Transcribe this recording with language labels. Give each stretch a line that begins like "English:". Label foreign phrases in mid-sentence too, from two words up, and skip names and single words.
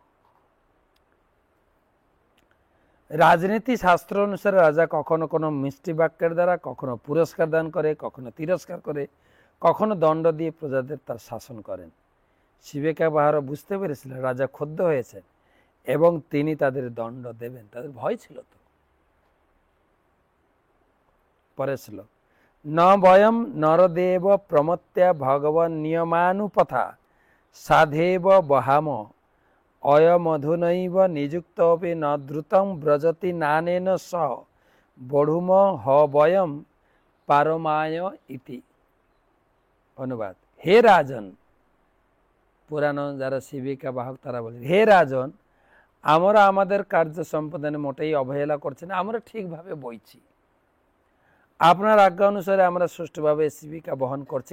Bangla: রাজনীতি শাস্ত্র অনুসারে রাজা কখনো কোনো মিষ্টি বাক্যের দ্বারা, কখনো পুরস্কার দান করে, কখনো তিরস্কার করে, কখনো দণ্ড দিয়ে প্রজাদের তার শাসন করেন। শিবেকা বাহারও বুঝতে পেরেছিলেন রাজা ক্ষুব্ধ হয়েছেন এবং তিনি তাদের দণ্ড দেবেন। তাদের ভয় ছিল তো। পরের শ্লোক।
Sanskrit: ন বয়ম নরদেব প্রমত্য়া ভগবান নিয়মানুপথা সাধেব বহাম অয়মধুনৈব নিযুক্তপি ন দ্রুতং ব্রজতি নানেন সহ বঢ়ুম হ বয়ম পারমায় ইতি।
Bangla: অনুবাদ: হে রাজন, পুরানো যারা শিবিকা বাহক তারা বলছে, হে রাজন, আমরা আমাদের কার্য সম্পাদনে মোটেই অবহেলা করছি না, আমরা ঠিকভাবে বইছি, আপনার আজ্ঞা অনুসারে আমরা সুষ্ঠুভাবে শিবিকা বহন করছি।